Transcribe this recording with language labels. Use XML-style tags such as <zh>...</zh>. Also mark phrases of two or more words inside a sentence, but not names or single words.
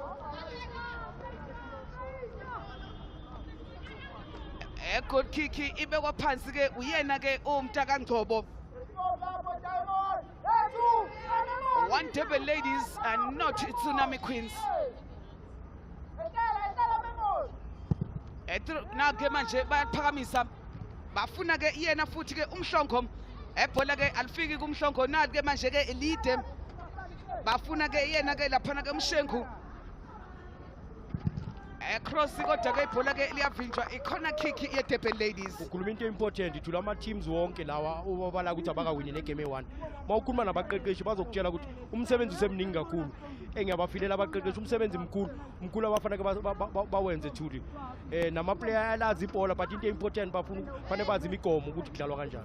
<en>goal kick</en> <zu>ibekwa phansi ke uyena ke uMtaka Ngcobo</zu> <en>one Durban Ladies and not Tsunami Queens</en> <zu>na-ke manje bayaphakamisa bafuna-ke yena futhi-ke umhlongo ebhola-ke alifiki kumhlongo nali-ke manje-ke elide bafuna-ke yena-ke laphana-ke umshengu cross kodwa-ke ibhola-ke liyavinjwa i-</zu> <en>corner kick</en> <zu>ye-Durban Ladies. Ukhuluma into</zu> <en>important to</en> <zu>lama teams wonke lawa obabala ukuthi abakawini negame e-1 uma ukhuluma nabaqeqeshi bazokutshela ukuthi umsebenzi usemningi kakhulu engiyabafilela abaqeqeshi umsebenzi mkhulu abafanele bawenze thuli nama-player alazi ibhola but into important fanele bazi imigomo ukuthi kudlalwa kanjani.</zu>